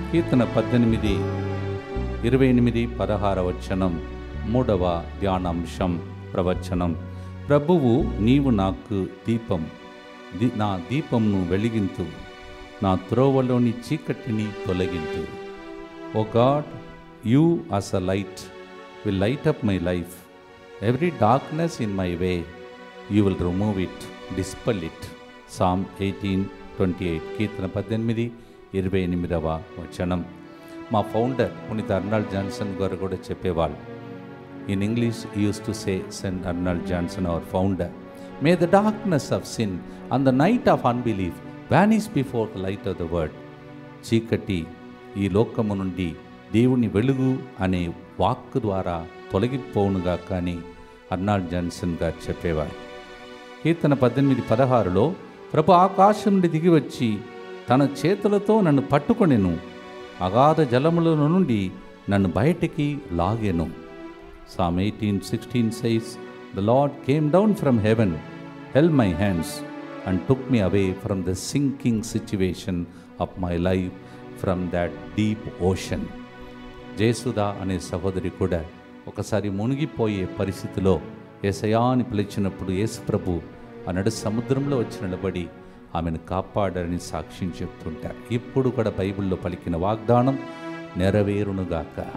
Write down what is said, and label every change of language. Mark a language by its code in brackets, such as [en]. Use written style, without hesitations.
[te] కీర్తన 18, 28, 16 వచనం. 3వ ధ్యానాంశం ప్రవచనం. ప్రభువు నీవు నాకు దీపం, నా దీపంను వెలిగింతు, నా త్రోవలోని చీకటిని తొలగింతు. ఓ God, you [en] as a light will light up my life. Every darkness in my way, you will remove it, dispel it. Psalm 18:28. [te] కీర్తన 18, 28వ వచనం. మా ఫౌండర్ పునీత అర్నాల్డ్ జాన్సన్ గారు కూడా చెప్పేవాళ్ళు. [en] In English, he used to say, St. Arnold Johnson, our founder, may the darkness of sin and the night of unbelief vanish before the light of the word. [te] చీకటి ఈ లోకము నుండి దేవుని వెలుగు అనే వాక్కు ద్వారా తొలగిపోవునుగా కానీ అర్నాల్డ్ జాన్సన్ గారు చెప్పేవారు. కీర్తన 18:16లో ప్రభు ఆకాశం నుండి దిగి వచ్చి తన చేతులతో నన్ను పట్టుకొనెను, అగాధ జలముల నుండి నన్ను బయటికి లాగెను. [en] Psalm 18:16 says, the Lord came down from heaven, held my hands and took me away from the sinking situation of my life, from that deep ocean. [te] Jayasudha అనే సహోదరి కూడా ఒకసారి మునిగిపోయే పరిస్థితిలో యేసయ్యా అని పిలిచినప్పుడు యేసు ప్రభు ఆనాడు సముద్రంలో వచ్చి నిలబడి ఆమెను కాపాడారని సాక్ష్యం చెప్తుంటారు. ఇప్పుడు కూడా బైబిల్లో పలికిన వాగ్దానం నెరవేరునుగాక.